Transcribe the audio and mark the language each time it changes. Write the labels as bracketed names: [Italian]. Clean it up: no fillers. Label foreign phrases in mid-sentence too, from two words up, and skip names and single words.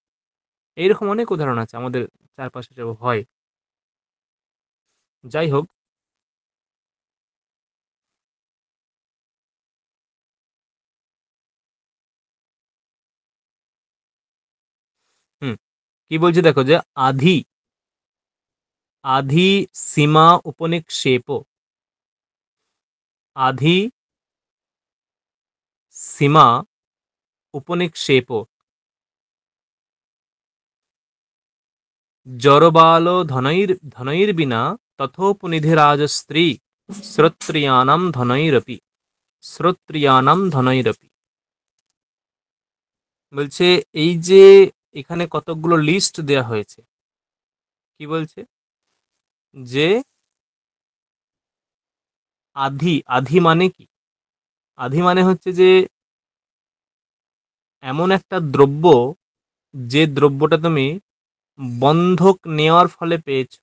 [Bangla] এইরকম অনেক উদাহরণ আছে আমাদের চারপাশে, যে হয়। যাই হোক। হুম, কি বলছি দেখো, যে আধি [Sanskrit] আধি সীমা উপনিক্ষেপ, আধি সীমা উপনিক্ষেপ, জড়বালো ধনৈর্বিনা তথোপনিধিরাজস্ত্রী শ্রোত্রিয়ানাম ধনৈরপি। [Bangla] বলছে এই যে এখানে কতগুলো লিস্ট দেয়া হয়েছে, কি বলছে, যে আধি, আধি মানে কি? আধি মানে হচ্ছে যে এমন একটা দ্রব্য, যে দ্রব্যটা তুমি বন্ধক নেওয়ার ফলে পেয়েছো।